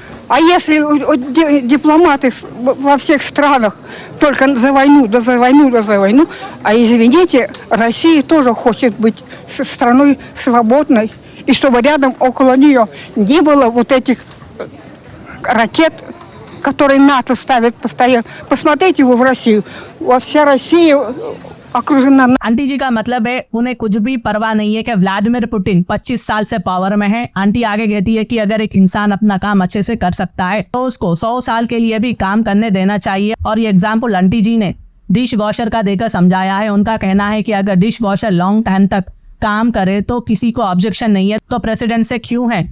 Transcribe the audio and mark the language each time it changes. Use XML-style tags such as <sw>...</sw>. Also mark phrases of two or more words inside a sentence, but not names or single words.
<ru>А если дипломаты во всех странах только за войну, да за войну, да за войну, а извините, Россия тоже хочет быть страной свободной, и чтобы рядом около нее не было вот этих ракет, которые НАТО ставит постоянно. Посмотрите его в Россию. Вся Россия окружена.</ru> <hi>आंटी जी का मतलब है उन्हें कुछ भी परवाह नहीं है कि व्लादिमीर पुतिन 25 साल से पावर में है। आंटी आगे कहती है कि अगर एक इंसान अपना काम अच्छे से कर सकता है तो उसको 100 साल के लिए भी काम करने देना चाहिए। और ये एग्जाम्पल आंटी जी ने</hi> <en>dish washer</en> <hi>का देकर समझाया है। उनका कहना है कि अगर</hi> <en>dish washer long time</en> <hi>तक काम करे तो किसी को ऑब्जेक्शन नहीं है, तो प्रेसिडेंट से क्यों है।</hi>